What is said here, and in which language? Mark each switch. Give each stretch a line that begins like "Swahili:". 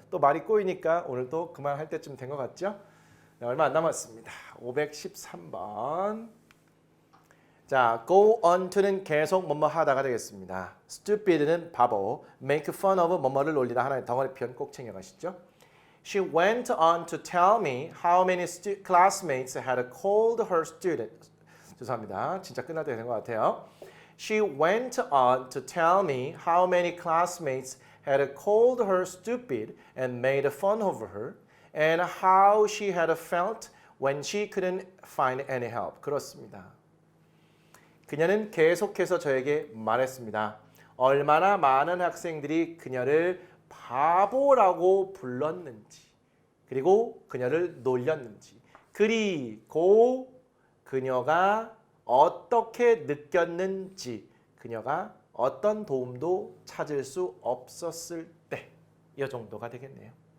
Korean: 또 말이 꼬이니까 오늘 또 그만할 때쯤 된 것 같죠? 네, 얼마 안 남았습니다. 513번. 자,
English: go on to
Korean: 는 계속 뭐뭐 하다가 되겠습니다. stupid는 바보,
English: make fun of
Korean: 뭐뭐를 놀리다 하나의 덩어리 표현 꼭 챙겨가시죠.
English: She went on to tell me how many classmates had called her student.
Korean: 죄송합니다. 진짜 끝날 때 되는 것 같아요.
English: She went on to tell me how many classmates had called her stupid and made fun of her and how she had felt when she couldn't find any help.
Korean: 그렇습니다. 그녀는 계속해서 저에게 말했습니다. 얼마나 많은 학생들이 그녀를 바보라고 불렀는지, 그리고 그녀를 놀렸는지, 그리고 그녀가 어떻게 느꼈는지, 그녀가 어떤 도움도 찾을 수 없었을 때, 이 정도가 되겠네요.